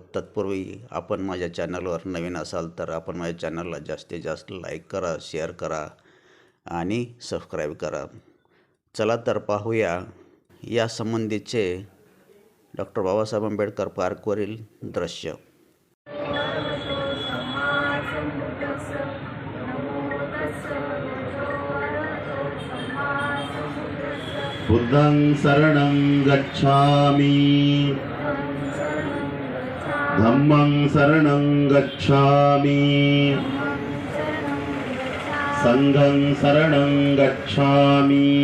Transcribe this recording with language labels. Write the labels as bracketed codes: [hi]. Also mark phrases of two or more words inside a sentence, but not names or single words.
[mr] तत्पूर्वी आपण माझ्या चॅनलवर नवीन असाल तर आपण माझ्या चॅनलला जास्तीत जास्त लाईक करा, शेअर करा आणि सबस्क्राईब करा. चला तर पाहूया या संबंधीचे डॉक्टर बाबासाहेब आंबेडकर पार्कवरील दृश्य. [pi] बुद्धं शरणं गच्छामि, धम्मं शरणं गच्छामि, संघं शरणं गच्छामि,